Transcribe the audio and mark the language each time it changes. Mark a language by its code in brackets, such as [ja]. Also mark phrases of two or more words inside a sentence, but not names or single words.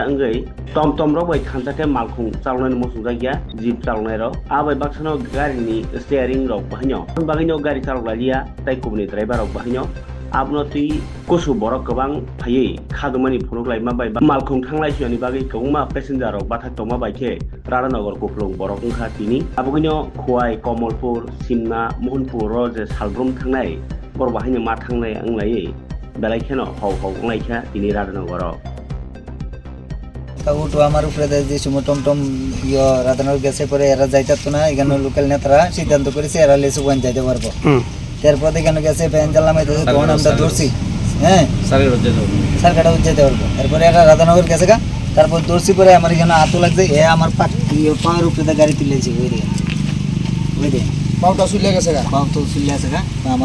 [brx] अंगै टमटम रक बाय थानसाके मालखौ चालनाय मसुं जायगा जीप चालनाय रक आबाय बाक्सानो गारिनि स्टीयरिंग रक बाहायनो बागिनो गारि चालग्लालिया ताइ कुबनि ड्राइभार रक बाहायनो आबनो ति कुसु बरक गोबां फायै खादमानि फुरक लायमा बाय मालखौ थांलाय सुनायनि बागै गोबां पेसेन्जार रक बाथा तमा बायखे राधानगर गुफलुं बरक ओंखा तिनि आबुगिनो खवाय कमलपुर सिमना मोहनपुर रजे सालब्रम थांनाय बर बाहायनो मा थांनाय आंलायै बेलायखेनो हाव हाव अंलायखा तिनि राधानगराव [bn] উঠো আমার উপরে যে সময় টমটম রাধানগর গেছে পরে এরা যাইতো না এখানে লোকাল নেতারা সিদ্ধান্ত করেছে এরা লেসু ওয়ান যাইতে পারবো তারপর এখানে গেছে প্যান্ডেল নামাইতেছে তখন আমরা ধরছি হ্যাঁ সার্কাটা যেতে পারবো তারপরে এরা রাধানগর গেছে গা তারপর ধরছি পরে আমার এখানে আতো লাগছে এ আমার পায়ের উপরে গাড়ি তুলেছে ওই দিকে পাউটা চুলে গেছে গা পাউ তো চুলে আছে গা আমার